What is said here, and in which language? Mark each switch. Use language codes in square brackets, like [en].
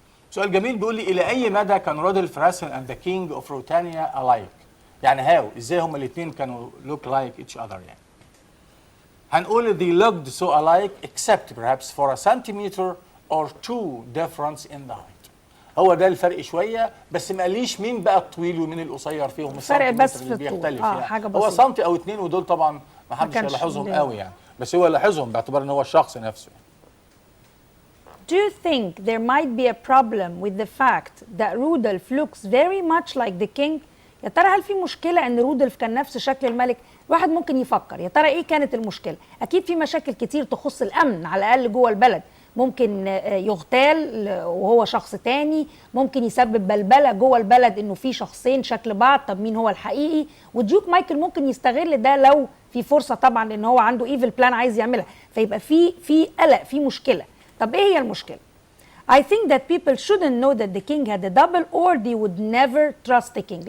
[ar] سؤال جميل بيقول لي إلى أي مدى كان رودولف راسل [en] and the king of Ruritania alike؟ يعني how؟ [ar] إزاي هما الاثنين كانوا [en] look like each other يعني؟ هنقول they looked so alike except perhaps for a centimeter or two difference in the height. [ar] هو ده الفرق شويه، بس ما قاليش مين بقى الطويل ومين القصير فيهم. فرق بس في بيختلف يعني. يعني. حاجه هو بسيطه. سنتي او اتنين، ودول طبعا ما حدش يلاحظهم قوي يعني، بس هو لاحظهم باعتبار ان هو الشخص نفسه. [en] Do you think there might be a problem with the fact that Rudolph looks very much like the king؟ [ar] يا ترى هل في مشكلة ان رودولف كان نفس شكل الملك؟ واحد ممكن يفكر يا ترى ايه كانت المشكلة؟ اكيد في مشاكل كتير تخص الامن على الاقل جوه البلد، ممكن يغتال وهو شخص تاني، ممكن يسبب بلبلة جوه البلد انه في شخصين شكل بعض، طب مين هو الحقيقي؟ والديوك مايكل ممكن يستغل ده لو في فرصة طبعا، لان هو عنده ايفل بلان عايز يعملها، فيبقى في قلق، في مشكلة. طب ايه هي المشكلة؟ [en] I think that people shouldn't know that the king had a double or they would never trust the king.